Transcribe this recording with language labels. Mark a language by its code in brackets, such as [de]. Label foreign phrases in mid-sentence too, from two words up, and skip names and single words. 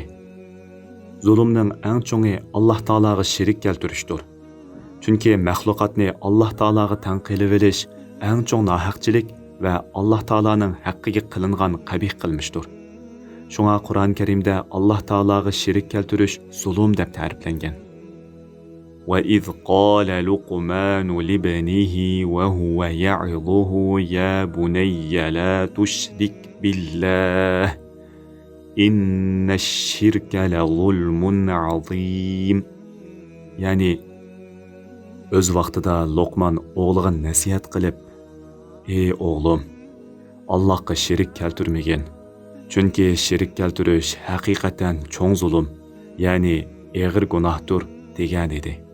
[uz] Zulmning eng cho'ngi Alloh taolaga shirik keltirishdir. Chunki maxluqotni Alloh taolaga tang qilib olish eng cho'ng nohaqchilik va Alloh taolaning haqqiga qilingan qabih qilmishdir. Shunga Qur'on Karimda Alloh taolaga shirik keltirish zulm deb ta'riflangan. [ar] وَإِذْ قَالَ لُقْمَانُ لِابْنِهِ وَهُوَ يَعِظُهُ يَا بُنَيَّ لَا تُشْرِكْ بِاللَّهِ إِنَّ الشِّرْكَ لَظُلْمٌ عَظِيمٌ. [uz] Yani öz vaqtida Luqman o'g'liga nasihat qilib, "Ey o'g'lim, Allohga shirik keltirmagin. Chunki shirik keltirish haqiqatan cho'ng zulm, ya'ni og'ir gunohdir" degan edi.